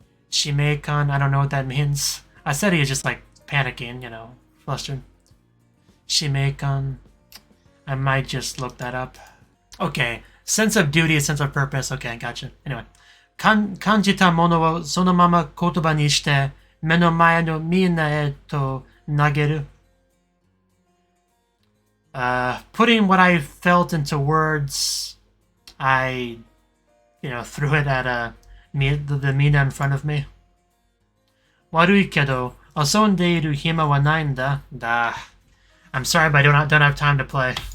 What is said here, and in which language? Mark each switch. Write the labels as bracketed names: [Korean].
[English] 使命感, I don't know what that means. Aseri is just like panicking, flustered. 使命感, I might just look that up. Okay, sense of duty, sense of purpose. Okay, gotcha. Anyway. [Japanese] 感じたものをそのまま言葉にして目の前のみんなへと投げる。 [English] Putting what I felt into words, I, threw it at the mina in front of me. [Japanese] 悪いけど、遊んでいる暇はないんだ。 [English] I'm sorry, but I don't have time to play.